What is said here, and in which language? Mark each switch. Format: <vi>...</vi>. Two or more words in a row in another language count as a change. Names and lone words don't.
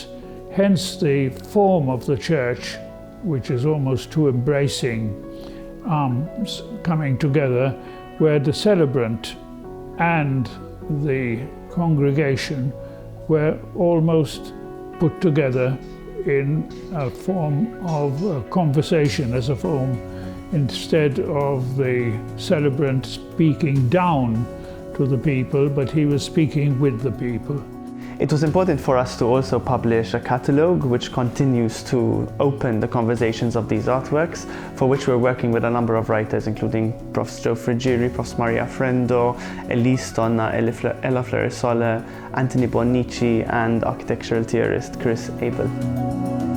<en>Hence the form of the church, which is almost 2 embracing arms coming together, where the celebrant and the congregation were almost put together in a form of a conversation, as a form, instead of the celebrant speaking down to the people, but he was speaking with the people. It was important for us to also publish a catalogue which continues to open the conversations of these artworks, for which we're working with a number of writers, including Profs Joe Friggeri, Profs Maria Frendo, Elise Donna, Ella Florisola, Anthony Bonnici and architectural theorist Chris Abel.</en>